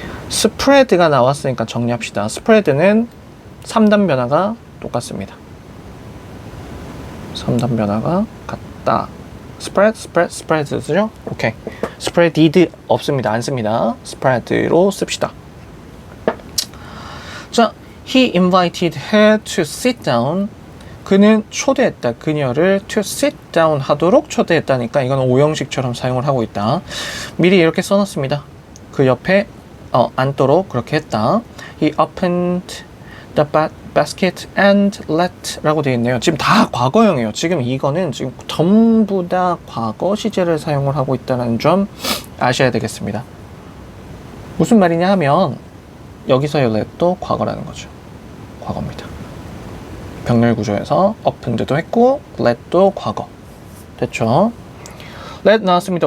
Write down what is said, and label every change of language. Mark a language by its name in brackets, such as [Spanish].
[Korean] spread가 나왔으니까 정리합시다. spread는 3단 변화가 똑같습니다. 3단 변화가 같다. spreads죠? 오케이. spreaded 없습니다. 안 씁니다. spread로 씁시다. 자, [English] he invited her to sit down. [Korean] 그는 초대했다. 그녀를 [English] to sit down [Korean] 하도록 초대했다니까 이건 오형식처럼 사용을 하고 있다. 미리 이렇게 써놨습니다. 그 옆에 앉도록 그렇게 했다. [English] He opened the basket and let [Korean] 라고 되어 있네요. 지금 다 과거형이에요. 지금 이거는 지금 전부 다 과거 시제를 사용을 하고 있다는 점 아셔야 되겠습니다. 무슨 말이냐 하면 여기서의 let도 과거라는 거죠. 과거입니다. 병렬 구조에서 opened도 했고 let도 과거. 됐죠? let 나왔습니다.